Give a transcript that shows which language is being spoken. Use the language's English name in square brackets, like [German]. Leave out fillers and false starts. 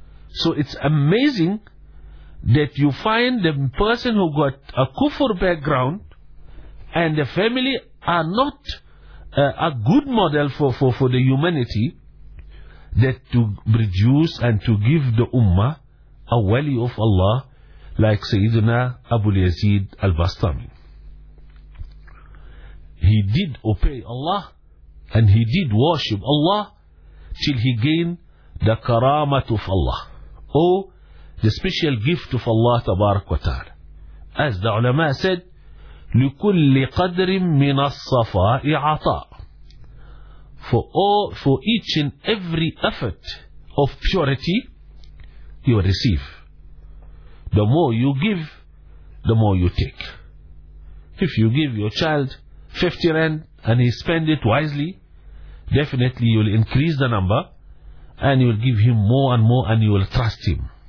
[English] So it's amazing that you find the person who got a kufr background and the family are not a good model for the humanity, that to produce and to give the ummah a wali of Allah like Sayyidina Abu Yazid al-Bastami. He did obey Allah and he did worship Allah till he gained the karamat of Allah, or the special gift of Allah tabarak wa ta'ala. As the ulama said, [Arabic] لِكُلِّ قَدْرٍ مِّنَ الصَّفَاءِ عَطَاءٍ. [English] For each and every effort of purity, you receive. The more you give, the more you take. If you give your child 50 rand and he spend it wisely, definitely you will increase the number and you will give him more and more and you will trust him.